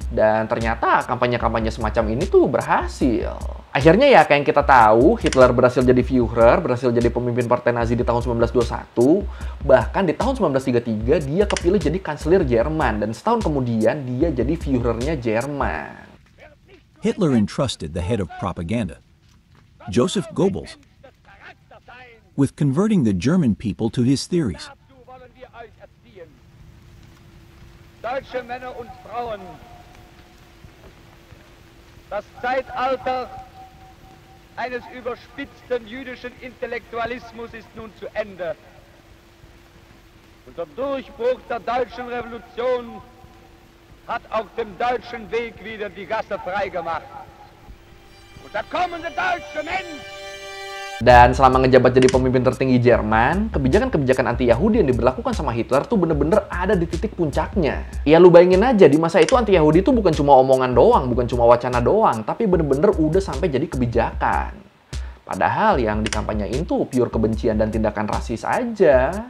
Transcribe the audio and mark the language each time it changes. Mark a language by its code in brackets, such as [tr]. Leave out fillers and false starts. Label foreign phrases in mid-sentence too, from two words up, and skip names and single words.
[id] Dan ternyata kampanye-kampanye semacam ini tuh berhasil. Akhirnya ya kayak yang kita tahu, Hitler berhasil jadi Führer, berhasil jadi pemimpin Partai Nazi di tahun 1921. Bahkan di tahun 1933 dia kepilih jadi kanselir Jerman. Dan setahun kemudian dia jadi Führernya Jerman. [en] Hitler entrusted the head of propaganda, Joseph Goebbels, with converting the German people to his theories. [de] Deutsche Männer und Frauen, das Zeitalter eines überspitzten jüdischen Intellektualismus ist nun zu Ende. Unter Durchbruch der deutschen Revolution hat auf dem deutschen Weg wieder die Gasse freigemacht. Und der kommende deutsche Mensch. [id] Dan selama ngejabat jadi pemimpin tertinggi Jerman, kebijakan-kebijakan anti-Yahudi yang diberlakukan sama Hitler tuh bener-bener ada di titik puncaknya. Ya lu bayangin aja, di masa itu anti-Yahudi tuh bukan cuma omongan doang, bukan cuma wacana doang, tapi bener-bener udah sampai jadi kebijakan. Padahal yang dikampanyain tuh pure kebencian dan tindakan rasis aja.